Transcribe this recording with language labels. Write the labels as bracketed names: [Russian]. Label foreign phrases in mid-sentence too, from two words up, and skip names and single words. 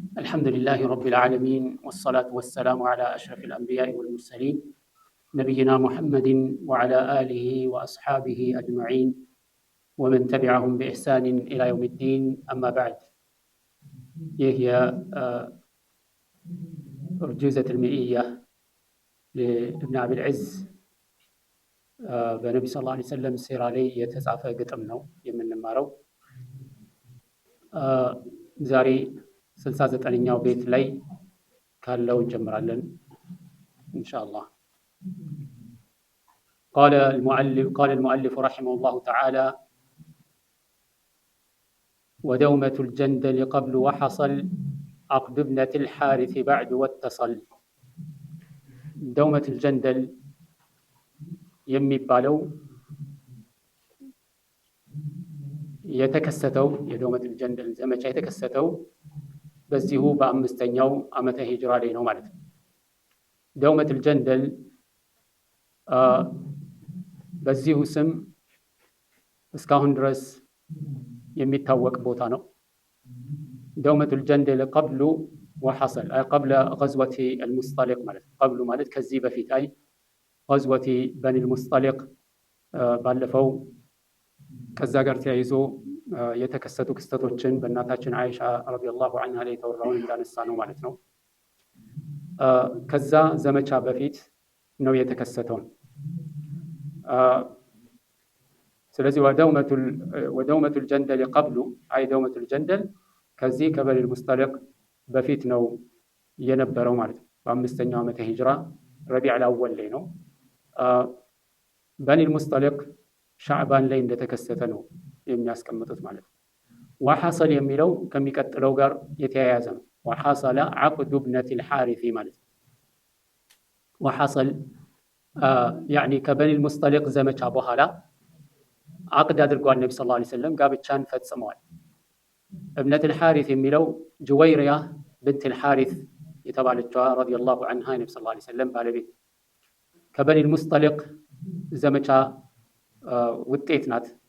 [Arabic] الحمد لله رب العالمين والصلاة والسلام على أشرف الأنبياء والمرسلين نبينا محمد وعلى آله وأصحابه أجمعين ومن تبعهم بإحسان إلى يوم الدين أما بعد. هي أرجوزة المئية لابن أبي العز [Amharic] በነቢ ስ ላ ሰለም ሲራ ላይ የተጻፈ ግጥም ነው የምንማረው። [Arabic] ዛሬ 69ኛው ቤት ላይ ካለው እንጀምራለን ኢንሻአላህ። قال المؤلف رحمه الله تعالى: ودومة الجندل قبل وحصل عقد ابنة الحارث بعد واتصل. دومة الجندل [Amharic] የሚባለው የተከሰተው የዶመት الجندل ዘመቻ የተከሰተው በዚሁ በአምስተኛው ዓመተ ሂጅራ ላይ ነው ማለት ነው። [Arabic] دومة الجندل [Amharic] በዚሁ ስም እስካሁን ድረስ የሚታወቅ ቦታ ነው። [Arabic] دومة الجندل قبل وحصل أي قبل غزوة المصطلق [Amharic] ማለት ነው። قبل ማለት ከዚህ በፊት አይ [Arabic] غزوة بني المصطلق [Amharic] ባለፈው ከዛ ጋር ተያይዞ የተከሰቱ ክስተቶችን በእናታችን አይሻ [Arabic] رضي الله عنها [Amharic] ላይ ተወራውን እንዳነሳ ነው ማለት ነው። ከዛ ዘመቻ በፊት ነው የተከሰተው። ስለዚህ [Arabic] ودومة الجندل قبل [Amharic] አይ [Arabic] دومة الجندل [Amharic] ከዚህ [Arabic] بني المصطلق [Amharic] በፊት ነው የነበረው ማለት ነው። በአምስተኛው ዓመተ ሂጅራ [Arabic] ربيع الأول [Amharic] ላይ ነው። [Arabic] بني المصطلق [Amharic] ሻዕባን ላይ እንደተከሰተ ነው የሚያስቀምጡት ማለት ነው። ወሐሰል የሚለው ከሚቀጥለው ጋር የተያያዘ ነው። [Arabic] وحصل عقد ابنة الحارث [Amharic] ማለት ነው። ወሐሰል ያኒ [Arabic] بني المصطلق [Amharic] ዘመቻ በኋላ አቅድ አድርጓል ነብዩ [Arabic] صلى الله عليه وسلم [Amharic] ጋብቻን ፈጽመዋል። [Arabic] ابنة الحارث [Amharic] የሚለው [Arabic] جويرية بنت الحارث [Amharic] የተባለችዋ [Arabic] رضي الله عنها [Amharic] ነብዩ [Arabic] صلى الله عليه وسلم [Amharic] ባለቤት [Arabic] بني المصطلق [Amharic] ዘመቻ ውጤት ናት።